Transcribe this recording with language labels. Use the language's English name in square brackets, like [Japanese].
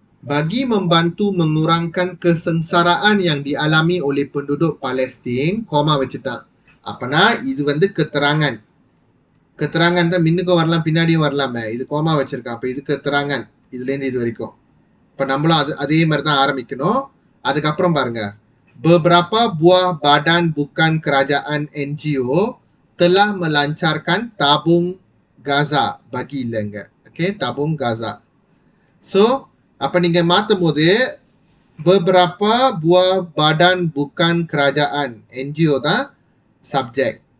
[Malay] Bagi membantu mengurangkan kesengsaraan yang dialami oleh penduduk Palestin, koma [Tamil] வச்சுட்டான். அப்பனா இது வந்து keterangan. Keterangan தான் முன்னுக்கும் வரலாம் பின்னாடியும் வரலாமே. இது கோமா வச்சிருக்கான். அப்ப இது keterangan. இதுலேருந்து இது வரைக்கும். இப்ப நம்மளும் அதே மாதிரி தான் ஆரம்பிக்கணும். அதுக்கப்புறம் பாருங்க. [Malay] Beberapa buah badan bukan kerajaan NGO telah melancarkan tabung Gaza bagi [Tamil] இல்லைங்க. Okay, tabung Gaza. So, அப்ப நீங்க மாத்தும் போது [Malay] beberapa buah badan bukan kerajaan NGO [Tamil] தான் subject.